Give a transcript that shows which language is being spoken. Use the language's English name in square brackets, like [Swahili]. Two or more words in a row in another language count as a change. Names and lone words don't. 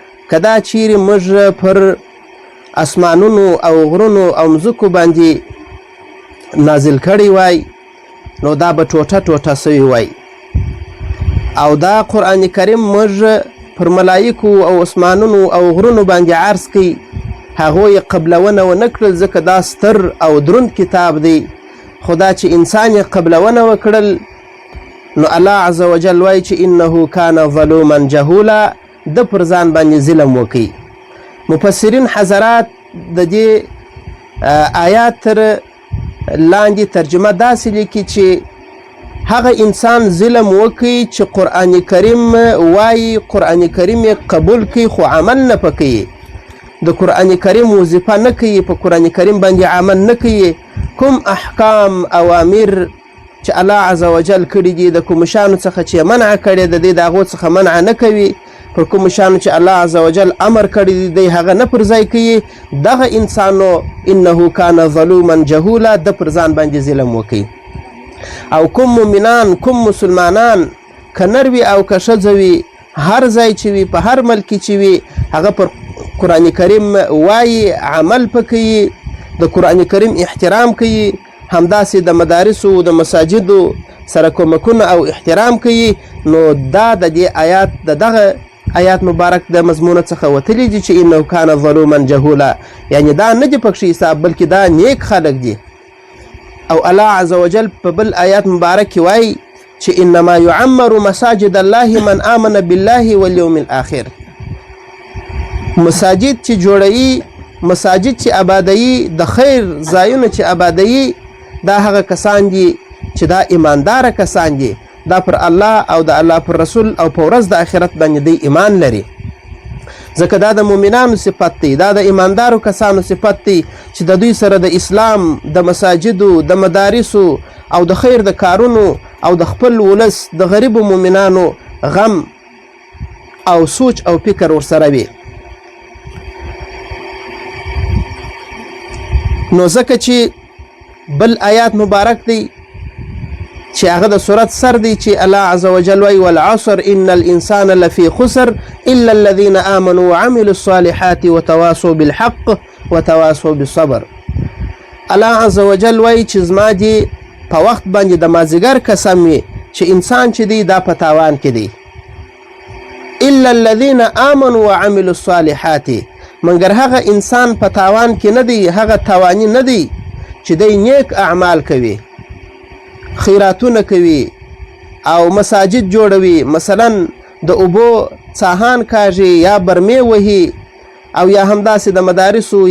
[Pashto] که دا چیرې موږ پر اسمانونو او غرونو او مځکو باندې نازل کړی وای نو دا به ټوټه ټوټه سوی وای او دا قرآن کریم موږ پر ملایکو او اسمانونو او غرونو باندې عرض کوي هغوی قبلونه ونه کړل ځکه دا ستر او دروند کتاب دی خو دا چې انسان یې قبلونه وکړل نو الله عز وجل وایي چې [Arabic] انه کان ظلوما جهولا [Pashto] د پر ځان باندې ظلم وکړي مفسرین حضرات د دې آیات تر لاندې ترجمه داسې لیکي چې هغه انسان ظلم وکړي چې قرآن کریم وایي قرآن کریم یې قبول کړي خو عمل نه پکوي د قرآن کریم وظیفه نه کوي په قرآن کریم باندې عمل نه کوي کوم احکام اوامر چې الله عز وجل کړي دي د کوم شانو څخه چې منع کړي د دې د هغو څخه منع نه کوي پر کوم شانو چې الله عز وجل امر کړي دی هغه نه پر ځای کوي دغه انسانو [Arabic] انه کان ظلوما جهولا [Pashto] د پر ځان باندې ظلم وکړي او کوم مؤمنان کوم مسلمانان که نر وي او که ښځه وي هر ځای چې وي په هر ملک چې وي هغه پر قرآن کریم وایي عمل پکوي د قرآن کریم احترام کوي همداسې د مدارسو د مساجدو سره کومکونه او احترام کوي نو دا د دې آیات د دغه آیات مبارک د مضمونه څخه وتلی دي چې [Arabic] انه کان ظلوما جهولا [Pashto] یعنی دا نه دي پکښې حساب بلکې دا نیک خلک دي او الله عز وجل په بل آیات مبارک کې وایي چې [Arabic] انما يعمر مساجد الله من آمن بالله واليوم الآخر [Pashto] مساجد چې جوړوي مساجد چې آبادوي د خیر ځایونه چې آبادوي دا هغه کسان دي چې دا ایمانداره کسان دي دا پر الله او د الله پر رسول او په ورځ د آخرت باندې دی ایمان لري ځکه دا د مؤمنانو صفت دی دا د ایماندارو کسانو صفت دی چې د دوی سره د اسلام د مساجدو د مدارسو او د خیر د کارونو او د خپل ولس د غریبو مؤمنانو غم او سوچ او فکر ورسره وي نو ځکه چې بل آیات مبارک دی چې هغه د سورت سر دی چې الله عز وجل وایي [Arabic] والعصر ان الانسان لفی خسر الا الذين آمنوا وعملوا الصالحات وتواصوا بالحق وتواصوا بالصبر [Pashto] الله عز وجل وایي چې زما دی په وخت باندې د مازدیګر قسم وي چې انسان چې دی دا په تاوان کې دی [Arabic] الا الذين آمنوا وعملوا الصالحات [Pashto] مګر هغه انسان په تاوان کې نه دی هغه تاواني نه دی چې دی نیک اعمال کوي خیراتونه کوي او مساجد جوړوي مثلا د اوبو څاهان کاږي یا برمې وهي او یا همداسې د مدارسو